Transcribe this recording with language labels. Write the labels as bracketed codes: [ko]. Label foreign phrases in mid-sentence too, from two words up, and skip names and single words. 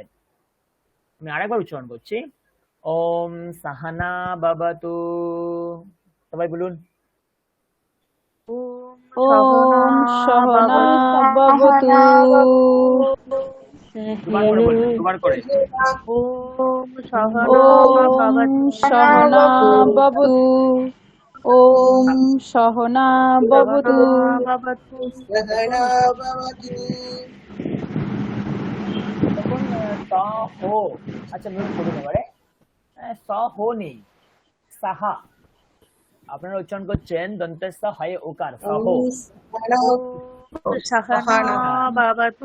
[bn] আমি আরেকবার উচ্চারণ করছি, [sa] ओम साहाना बाबातु, [bn] সবাই বলুন। [sa] ओम सहना भवतु, [bn] দুবার করে [sa] ওম सहना भवतु, ओम सहना भवतु। [bn] আচ্ছা নোট করুন এবারে, স হো নেই, সাহা, আপনারা উচ্চারণ করছেন দন্তেস্ব হয় ওকার, সহ [sa] साहाना बाबातु,